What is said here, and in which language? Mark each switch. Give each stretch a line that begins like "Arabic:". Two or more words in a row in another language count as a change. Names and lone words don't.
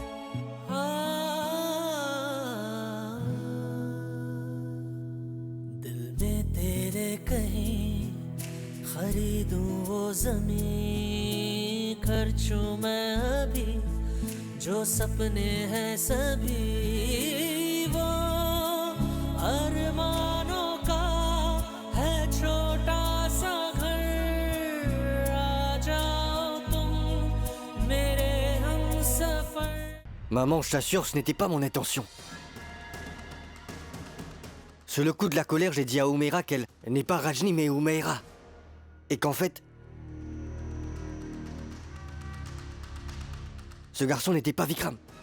Hindi: दिल कहीं खरीदूं वो जमीन खर्चूं मैं अभी जो सपने हैं सभी वो अरमानों का है छोटा सा घर आ जाओ तुम मेरे हमसफर.
French: Maman, je t'assure, ce n'était pas mon intention. Sur le coup de la colère, j'ai dit à Umaira qu'elle n'est pas Rajni mais Umaira. Et qu'en fait... ce garçon n'était pas Vikram.